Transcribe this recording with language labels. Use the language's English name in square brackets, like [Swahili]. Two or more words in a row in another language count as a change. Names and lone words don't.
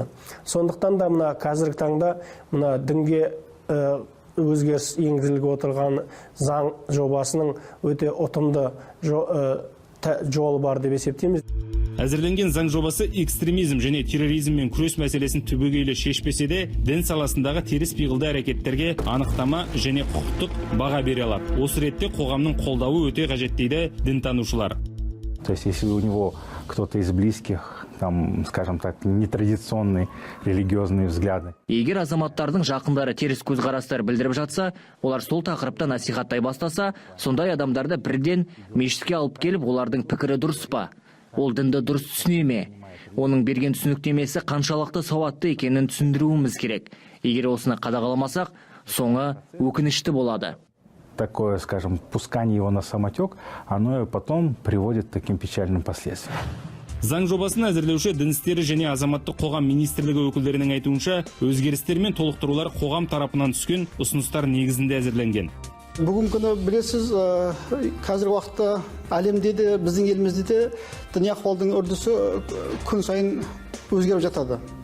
[Kazakh] Сондықтан да қазіргі таңда дінге өзгеріс енгізіліп отырған заң жобасының өте ұтымды жолы бар деп есептейміз. Әзірленген заң жобасы экстремизм және терроризммен күрес мәселесін түбегейлі шешпесе де, дін саласындағы теріс пиғылды әрекеттерге анықтама және құқықтық баға бере алады. Осы ретте қоғамның қолдауы өте қажет дейді дінтанушылар. [Russian] То есть, если у него кто-то из близких, скажем так, нетрадиционные религиозные взгляды. [Kazakh] Егер азаматтардың жақындары теріс көзқарастар білдіріп жатса, олар сол тақырыпта насихаттай бастаса, сондай адамдарды бірден мешітке алып келіп, олардың пікірі дұрыс па? Ол дінді дұрыс түсіне ме? Оның берген түсініктемесі қаншалықты сауатты екенін түсіндіруіміз керек. Егер осыны қадағаламасақ, соңы өкінішті болады. [Russian] Такое, скажем, пускание его на самотек, оно потом приводит к таким печальным последствиям. [Kazakh] Заң жобасын әзірлеуші дін істері және азаматтық қоғам министрлігі өкілдерінің айтуынша, өзгерістер мен толықтырулар қоғам тарапынан түскен ұсыныстар негізінде әзірленген. Бүгінгі күні білесіз, қазіргі уақытта әлемде де, біздің елімізде де діни ахуалдың үрдісі күн сайын өзгеріп жатады.